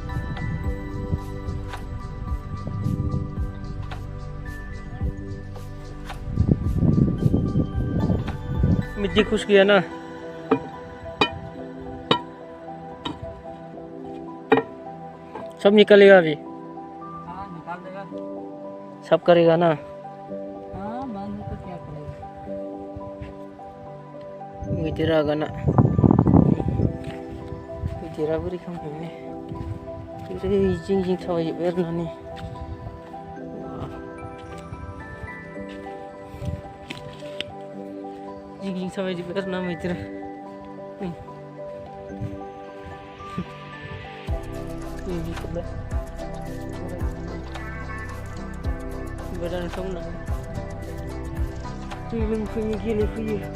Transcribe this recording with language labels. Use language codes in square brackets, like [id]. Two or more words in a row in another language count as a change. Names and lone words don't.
[hi] मिट्टी खुश किया ना। सब निकलेगा अभी। हाँ निकाल देगा, सब करेगा ना। हाँ बंद तो क्या करेगा। [brx] मैदेर आगाना मैदेरा बोरै खालामनो ओरै जिं जिं थाबायजोब्बाय आरोना नै। जिं जिं थाबायजोब्बाय आरोना मैदेरा नै बेखौलाय बारा नोंथांमोना दै लोंफैयो गेलेफैयो।